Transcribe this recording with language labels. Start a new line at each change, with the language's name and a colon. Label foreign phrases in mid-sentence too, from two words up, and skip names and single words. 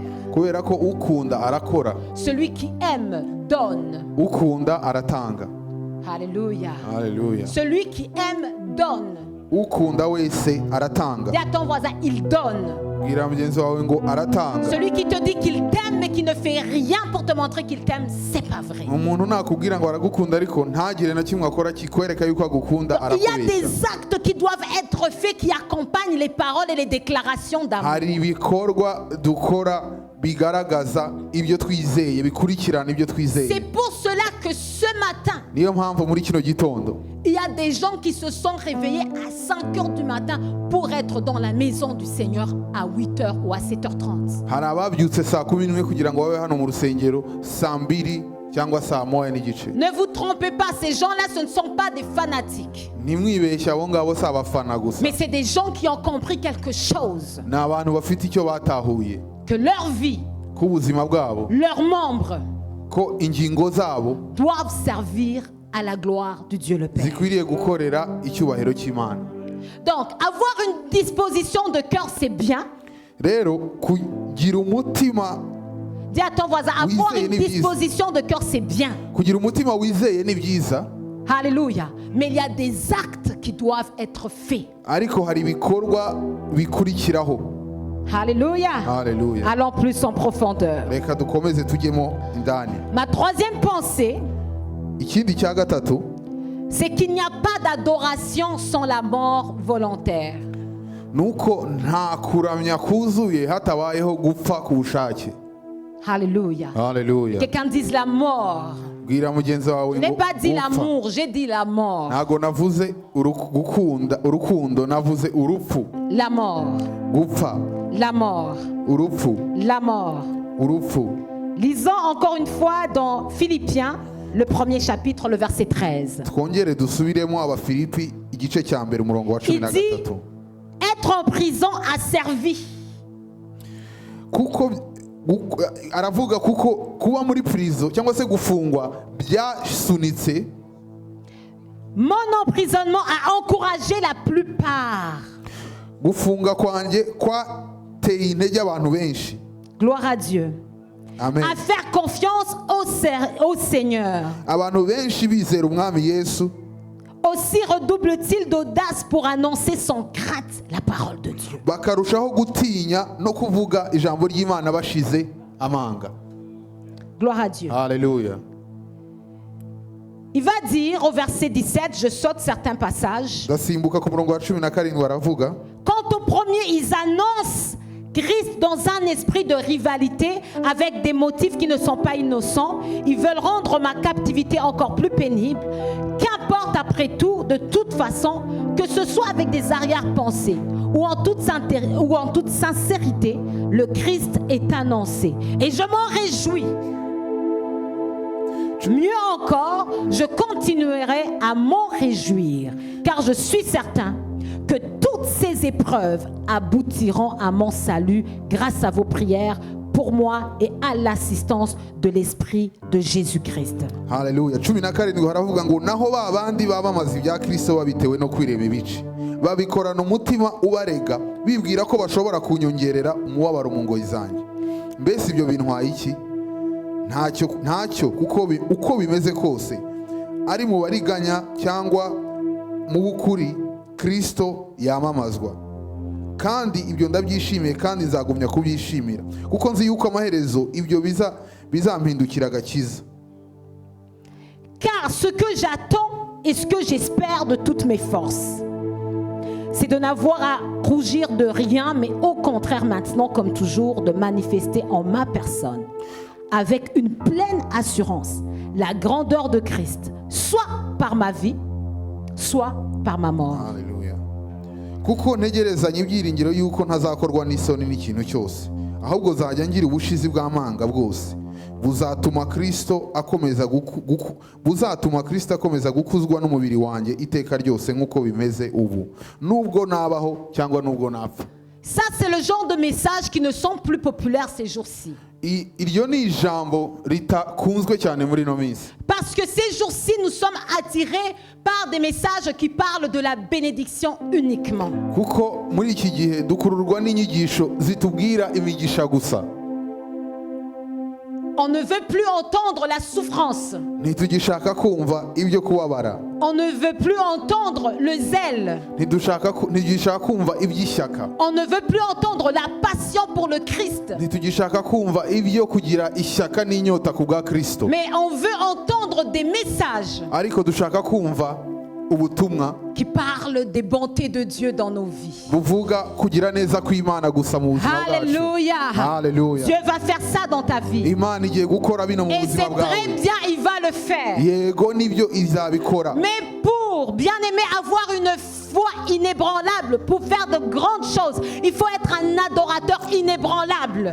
Kinyarwanda: kubera ko ukunda arakora,
French: Celui qui aime donne.
Kinyarwanda: ukunda aratanga.
French: Alléluia.
Kinyarwanda: Haleluya.
French: Celui qui aime donne.
Kinyarwanda: Ukunda wese aratanga.
French: Dis à ton voisin, il donne.
Kinyarwanda: Bwira mugenzi wawe ngo aratanga.
French: Celui qui te dit qu'il t'aime mais qui ne fait rien pour te montrer qu'il t'aime, c'est pas vrai.
Kinyarwanda: Umuntu nakubwira ngo aragukunda ariko ntagire na kimwe akora kikwereka yuko agukunda,
French: Il y a
Kinyarwanda: arakubeshya.
French: des actes qui doivent être faits qui accompagnent les paroles et les déclarations d'amour.
Kinyarwanda: Hari ibikorwa dukora bigaragaza ibyo twizeye, bikurikirana ibyo
French: C'est
Kinyarwanda: twizeye.
French: pour cela que ce matin,
Kinyarwanda: Niyo mpamvu muri kino gitondo
French: il y a des gens qui se sont réveillés à 5 heures du matin pour être dans la maison du Seigneur à 8 heures ou à 7h30.
Kinyarwanda: hari ababyutse saa 11 kugira ngo babe hano mu rusengero saa 2 cyangwa saa 1:15.
French: Ne vous trompez pas, ces gens-là, ce ne sont pas des fanatiques.
Kinyarwanda: Ntimwibeshye, abo ngabo si abafana gusa,
French: Mais c'est des gens qui ont compris quelque chose.
Kinyarwanda: ni abantu bafite icyo batahuye,
French: Que leur vie,
Kinyarwanda: ko ubuzima bwabo,
French: leurs membres
Kinyarwanda: ko ingingo zabo
French: doivent servir à la gloire de Dieu le Père.
Kinyarwanda: zikwiriye gukorera icyubahiro cy'Imana.
French: Donc, avoir une disposition de cœur, c'est bien.
Kinyarwanda: Rero kugira umutima,
French: Dis à ton voisin, avoir Oui, une c'est disposition de cœur, c'est bien.
Kinyarwanda: kugira umutima wizeye ni byiza,
French: Alléluia. Mais il y a des actes qui doivent être faits.
Kinyarwanda: ariko hari ibikorwa bikurikiraho.
French: Alléluia.
Kinyarwanda: Haleluya.
French: Allons plus en profondeur.
Kinyarwanda: Reka dukomeze tujyemo indani.
French: Ma troisième pensée,
Kinyarwanda: Ikindi cya gatatu,
French: c'est qu'il n'y a pas d'adoration sans la mort volontaire.
Kinyarwanda: nuko nta kuramya kuzuye hatabayeho gupfa ku bushake.
French: Alléluia.
Kinyarwanda: Haleluya.
French: Quelqu'un dise la mort.
Kinyarwanda: Bwira mugenzi wawe
French: Je n'ai
Kinyarwanda: ngo
French: pas dit
Kinyarwanda: gupfa.
French: l'amour, j'ai dit la mort.
Kinyarwanda: Ntago navuze urukundo, navuze urupfu.
French: La mort.
Kinyarwanda: Gupfa,
French: La mort.
Kinyarwanda: urupfu,
French: La mort.
Kinyarwanda: urupfu.
French: Lisons encore une fois dans Philippiens, le premier chapitre, le verset 13.
Kinyarwanda: Twongere dusubiremo Abafilipi igice cya mbere umurongo wa
French: Il dit,
Kinyarwanda: 13.
French: être en prison a servi.
Kinyarwanda: Kuko aravuga kuko kuba muri prison cyangwa se gufungwa byasunitse.
French: Mon emprisonnement a encouragé la plupart.
Kinyarwanda: Gufunga kwanjye kwateye intege abantu benshi.
French: Gloire à Dieu.
Kinyarwanda: Amen.
French: À faire confiance au Seigneur.
Kinyarwanda: Abantu benshi bizera umwami Yesu.
French: Aussi redouble-t-il d'audace pour annoncer sans crainte la parole de Dieu.
Kinyarwanda: Bakarushaho gutinya no kuvuga ijambo ry'Imana bashize amanga.
French: Gloire à Dieu. Alléluia. Il va dire au verset 17, je saute certains passages.
Kinyarwanda: Ndasimbuka ku murongo wa 17 aravuga.
French: Quant au premier, ils annoncent Christ dans un esprit de rivalité avec des motifs qui ne sont pas innocents. Ils veulent rendre ma captivité encore plus pénible. Qu'importe après tout, de toute façon, que ce soit avec des arrière-pensées ou en toute sincérité, le Christ est annoncé. Et je m'en réjouis. Mieux encore, je continuerai à m'en réjouir, car je suis certain que toutes ces épreuves aboutiront à mon salut grâce à vos prières pour moi et à l'assistance de l'Esprit de Jésus-Christ. Alléluia.
Kinyarwanda: 17 haravuga ngo naho babandi babamaza ibya Kristo babitewe no kwirema ibice babikorana umutima ubarega bibwira ko bashobora kunyongerera umubabaro mu ngoyi zanjye. Mbese ibyo bintwaye iki? Ntacyo kuko uko bimeze kose ari mu bariganya cyangwa mu bukuri Kristo yamamazwa, kandi ibyo ndabyishimiye kandi nzagumya kubyishimira kuko nzi yuko amaherezo ibyo bizampindukira agakiza.
French: Car ce que j'attends et ce que j'espère de toutes mes forces, c'est de n'avoir à rougir de rien, mais au contraire maintenant, comme toujours, de manifester en ma personne, avec une pleine assurance, la grandeur de Christ, soit par ma vie, soit par ma mort. Alléluia.
Kinyarwanda: Kuko ntegerezanye ibyiringiro yuko ntazakorwa n'isoni n'ikintu cyose, ahubwo zajya ngira ubushizi bw'amanga bwose buzatuma Kristo akomeza gukuzwa n'umubiri wanjye iteka ryose nk'uko bimeze ubu, nubwo nabaho cyangwa nubwo napfa.
French: Ça, c'est le genre de messages qui ne sont plus populaires ces jours-ci.
Kinyarwanda: Iryo ni ijambo ritakunzwe cyane muri no minsi.
French: Parce que ces jours-ci, nous sommes attirés par des messages qui parlent de la bénédiction uniquement.
Kinyarwanda: Kuko muri iki gihe dukururwa n'inyigisho zitubwira imigisha gusa.
French: On ne veut plus entendre la souffrance.
Kinyarwanda: Ntitugishaka kumva ibyo kubabara.
French: On ne veut plus entendre le zèle.
Kinyarwanda: Ntitugishaka kumva iby'ishyaka.
French: On ne veut plus entendre la passion pour le Christ.
Kinyarwanda: Ntitugishaka kumva ibyo kugira ishyaka n'inyota ku bwa Kristo.
French: Mais on veut entendre des messages
Kinyarwanda: Ariko dushaka kumva ubutumwa
French: qui parlent des bontés de Dieu dans nos vies.
Kinyarwanda: buvuga kugira neza kw'Imana gusa mu buzima bwacu.
French: Alléluia.
Kinyarwanda: Hallelujah.
French: Dieu va faire ça dans ta vie.
Kinyarwanda: Imana igiye gukora bino mu
French: Et
Kinyarwanda: buzima
French: c'est très
Kinyarwanda: bwawe.
French: bien, il va le faire.
Kinyarwanda: Yego nibyo izabikora.
French: Mais pour, bien aimé, avoir une foi inébranlable, pour faire de grandes choses, il faut être un adorateur inébranlable.